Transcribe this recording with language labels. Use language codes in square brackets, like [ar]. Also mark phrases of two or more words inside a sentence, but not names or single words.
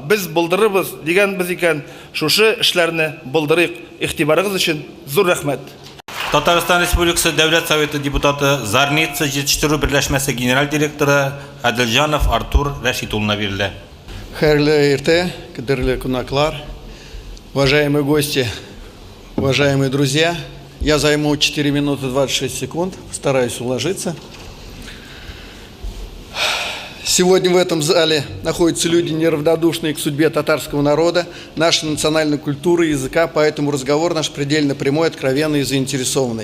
[tt] Без булдырырбыз дигәнбез икән, шушы эшләрне булдырыйк. Игътибарыгыз өчен зур рәхмәт. Татарстан Республикасы Дәүләт Советы депутаты Зарница җитештерү берләшмәсе генераль директоры Адилҗанов Артур Рәшит улына бирелә. Хәерле иртә, кадерле кунаклар, [ru] уважаемые гости, уважаемые друзья. Я займу 4 минуты 26 секунд, постараюсь уложиться. Сегодня в этом зале находятся люди, неравнодушные к судьбе татарского народа, нашей национальной культуры и языка, поэтому разговор наш предельно прямой, откровенный и заинтересованный.